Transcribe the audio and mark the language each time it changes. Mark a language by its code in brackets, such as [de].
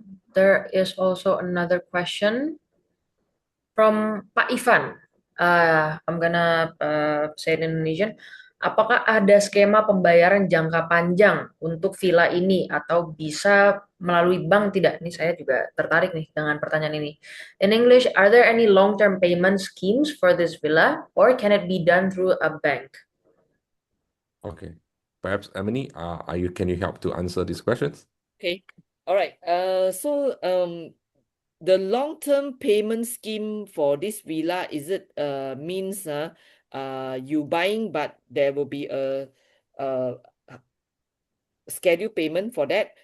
[en] There is also another question from Pak Ivan. I'm gonna say it in Indonesian. [id] Apakah ada skema pembayaran jangka panjang untuk villa ini atau bisa melalui bank tidak? Ini saya juga tertarik nih dengan pertanyaan ini. [en] In English, are there any long-term payment schemes for this villa or can it be done through a bank? Okay. Perhaps Emily, can you help to answer these questions? Okay. All right. So the long-term payment scheme for this villa, is it means you buying, but there will be a schedule payment for that.